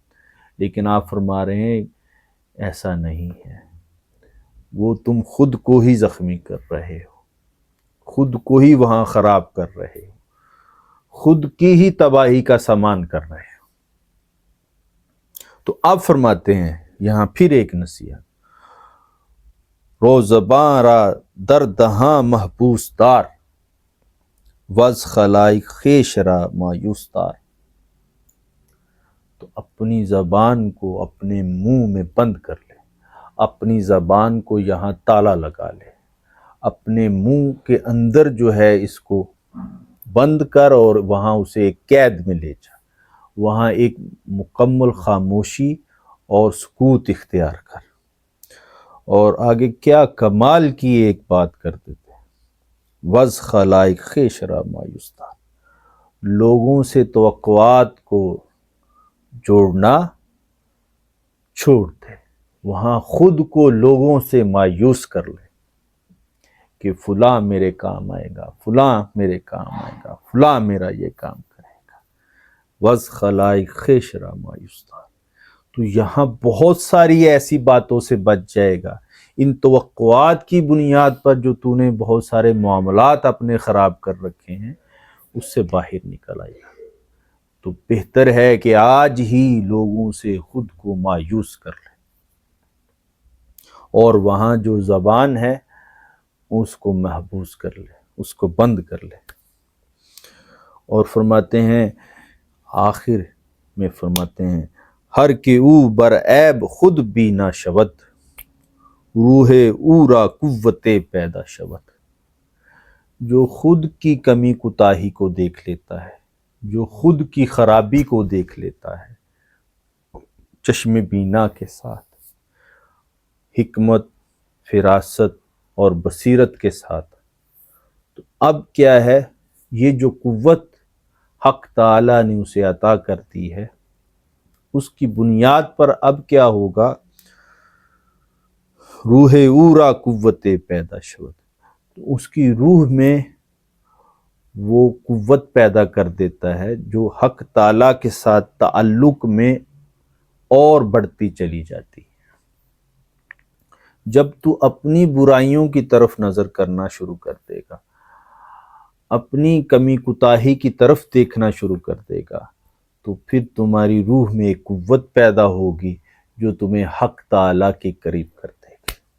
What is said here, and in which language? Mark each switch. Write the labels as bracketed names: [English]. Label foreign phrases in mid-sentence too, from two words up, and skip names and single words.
[Urdu] لیکن آپ فرما رہے ہیں ایسا نہیں ہے، وہ تم خود کو ہی زخمی کر رہے ہو، خود کو ہی وہاں خراب کر رہے ہو، خود کی ہی تباہی کا سامان کر رہے ہو. تو آپ فرماتے ہیں یہاں پھر ایک نصیحت، [Persian] رو زباں را در دہاں محبوس دار، وز خلائق خویش را مایوس دار. [Urdu] تو اپنی زبان کو اپنے منہ میں بند کر لے، اپنی زبان کو یہاں تالا لگا لے، اپنے منہ کے اندر جو ہے اس کو بند کر اور وہاں اسے ایک قید میں لے جا، وہاں ایک مکمل خاموشی اور سکوت اختیار کر. اور آگے کیا کمال کی ایک بات کر دیتے ہیں، [Persian] وز خلائق خویش را مایوس دار. [Urdu] لوگوں سے توقعات کو جوڑنا چھوڑ دے، وہاں خود کو لوگوں سے مایوس کر لے کہ فلاں میرے کام آئے گا، فلاں میرے کام آئے گا، فلاں میرا یہ کام کرے گا. [Persian] وز خلائق خویش را مایوس دار. [Urdu] تو یہاں بہت ساری ایسی باتوں سے بچ جائے گا. ان توقعات کی بنیاد پر جو تو نے بہت سارے معاملات اپنے خراب کر رکھے ہیں اس سے باہر نکل آئے گا. تو بہتر ہے کہ آج ہی لوگوں سے خود کو مایوس کر لے اور وہاں جو زبان ہے اس کو محبوس کر لے، اس کو بند کر لے. اور فرماتے ہیں آخر میں فرماتے ہیں، [Persian] ہر کہ او بر عیب خود بھی نہ شود، روح او را قوت پیدا شود. [Urdu] جو خود کی کمی کوتاہی کو دیکھ لیتا ہے، جو خود کی خرابی کو دیکھ لیتا ہے چشم بینا کے ساتھ، حکمت، فراست اور بصیرت کے ساتھ، تو اب کیا ہے، یہ جو قوت حق تعالی نے اسے عطا کر دی ہے اس کی بنیاد پر اب کیا ہوگا، [Persian] روح او را قوت پیدا شود. [Urdu] تو اس کی روح میں وہ قوت پیدا کر دیتا ہے جو حق تعالی کے ساتھ تعلق میں اور بڑھتی چلی جاتی ہے. جب تو اپنی برائیوں کی طرف نظر کرنا شروع کر دے گا، اپنی کمی کوتاہی کی طرف دیکھنا شروع کر دے گا، تو پھر تمہاری روح میں ایک قوت پیدا ہوگی جو تمہیں حق تعالی کے قریب کر دے گی.